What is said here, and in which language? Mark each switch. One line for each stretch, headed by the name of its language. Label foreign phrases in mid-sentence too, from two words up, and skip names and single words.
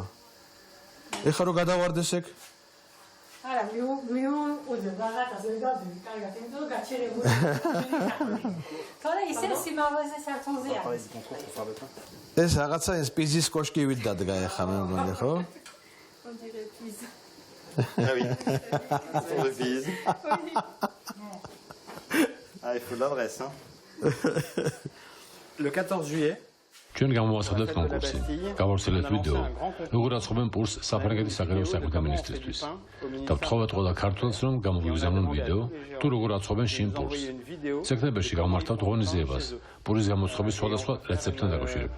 Georgian: ეხლა რო გადავარდეს ეგ? არა, მიუყვება რაღაცას ვერ გავდივი, კარგად, იმიტომ რომ გაჩერებული. თორე ისე სიმაღლეზე სართულზე არის. ეს რაღაცა ეს პიზის კოშკივით დადგა ეხლა მე მგონი, ხო?
French: Ah oui, pour le bise. Ah, il faut l'adresse, hein. Le 14 juillet.
Georgian: ჩვენ გამოვასწორებთ კონკურსი. გავავრცელეთ ვიდეო, როგორ აწყობენ პურს საფრანგეთის საგარეო საქმეთა მინისტრისთვის. და ვთხოვეთ ყველა ქართველს, რომ გამოგიგზავნონ ვიდეო, თუ როგორ აწყობენ შინ პურს. სექტემბერში გავმართავთ ღონისძიებას, პურის გამოცხობის სხვადასხვა რეცეპტთან დაკავშირებით.